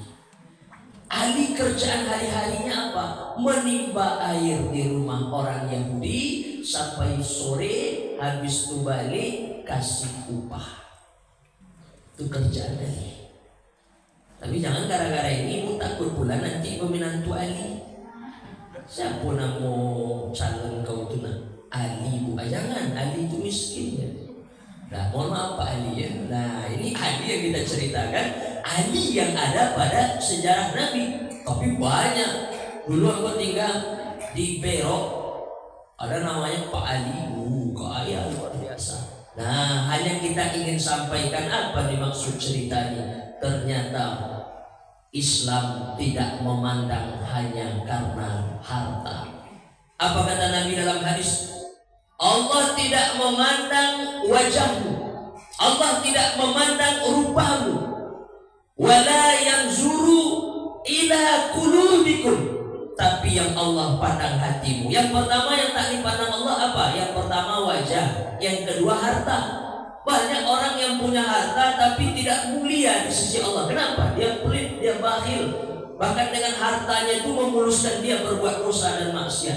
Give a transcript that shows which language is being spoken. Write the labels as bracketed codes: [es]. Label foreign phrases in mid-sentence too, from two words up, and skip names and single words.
[id] Ali kerjaan hari-harinya apa? Menimba air di rumah orang Yahudi sampai sore, habis itu balik kasih upah. Itu kerjaan Ali. Tapi jangan gara-gara ini mu takut pula nanti peminantu Ali. [ms] Siapa nak mau calon kau tu nak? [id] Ali bu, jangan. Ali itu miskin ya. Nah, mohon maaf Pak Ali ya. Nah, ini Ali yang kita ceritakan, Ali yang ada pada sejarah Nabi. Tapi banyak. Dulu aku tinggal di Perak, ada namanya Pak Ali. Kaya luar biasa. Nah, hanya kita ingin sampaikan apa dimaksud ceritanya. Ternyata Islam tidak memandang hanya karena harta. Apa kata Nabi dalam hadis? Allah tidak memandang wajahmu, Allah tidak memandang rupamu, [ar] ولا ينظر إلى قلوبكم, [id] tapi yang Allah pandang hatimu. Yang pertama yang tak dipandang Allah apa? Yang pertama wajah, yang kedua harta. Banyak orang yang punya harta tapi tidak mulia di sisi Allah. Kenapa? Dia pelit, dia bakhil. Bahkan dengan hartanya itu memuluskan dia berbuat dosa dan maksiat.